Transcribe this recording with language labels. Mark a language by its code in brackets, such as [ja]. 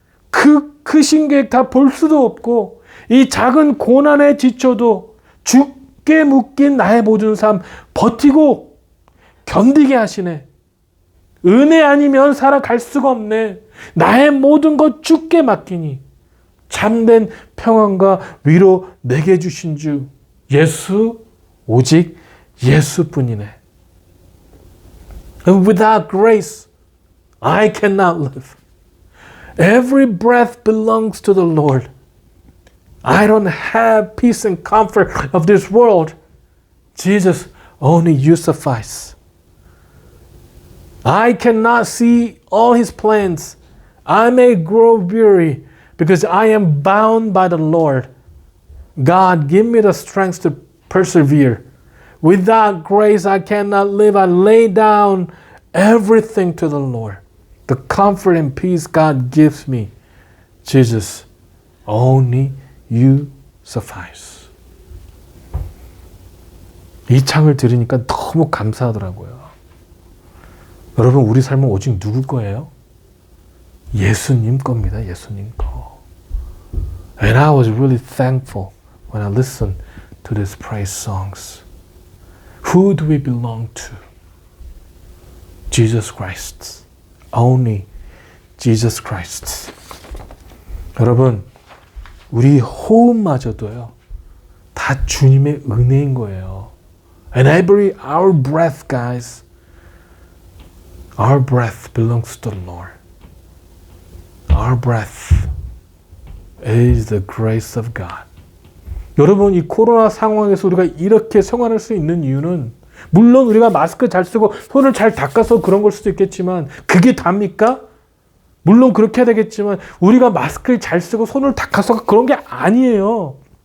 [ko] 그 크신 계획 다 볼 수도 없고 이 작은 고난에 지쳐도 죽게 묶인 나의 모든 삶 버티고 견디게 하시네. 은혜 아니면 살아갈 수가 없네. 나의 모든 것 주께 맡기니 참된 평안과 위로 내게 주신 주 예수, 오직 예수뿐이네. [en] And without grace, I cannot live. Every breath belongs to the Lord. I don't have peace and comfort of this world. Jesus, only you suffice. I cannot see all his plans. I may grow weary because I am bound by the Lord. God, give me the strength to persevere. Without grace, I cannot live. I lay down everything to the Lord. The comfort and peace God gives me. Jesus, only you suffice. [ko] 이 창을 들으니까 너무 감사하더라고요. 여러분, 우리 삶은 오직 누구 거예요? 예수님 겁니다. 예수님 거. [en] And I was really thankful when I listened to these praise songs. Who do we belong to? Jesus Christ. Only Jesus Christ. [ko] 여러분, 우리 호흡마저도요, 다 주님의 은혜인 거예요. [en] And our breath, guys, our breath belongs to the Lord. Our breath is the grace of God. [ko] 여러분, 이 코로나 상황에서 우리가 이렇게 생활할 수 있는 이유는 물론 우리가 마스크 잘 쓰고 손을 잘 닦아서 그런 걸 수도 있겠지만 그게 답니까? 물론 그렇게 해야 되겠지만 우리가 마스크를 잘 쓰고 손을 닦아서 그런 게 아니에요.